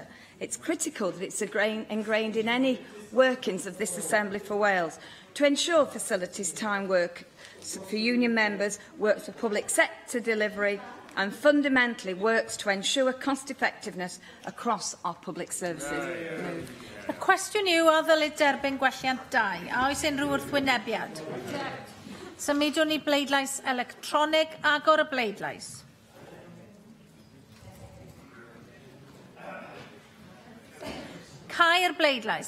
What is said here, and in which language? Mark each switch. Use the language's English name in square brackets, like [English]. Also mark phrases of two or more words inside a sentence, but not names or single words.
[English] It's critical that it's ingrained in any workings of this Assembly for Wales to ensure facilities time work for union members, works for public sector delivery and fundamentally works to ensure cost effectiveness across our public services. [Welsh] Y cwestiwn yw a ddylid derbyn gwelliant 2. A oes unrhyw wrthwynebiad? Symudwn ni bleidlais electronig. Agor y bleidlais. Cau'r bleidlais.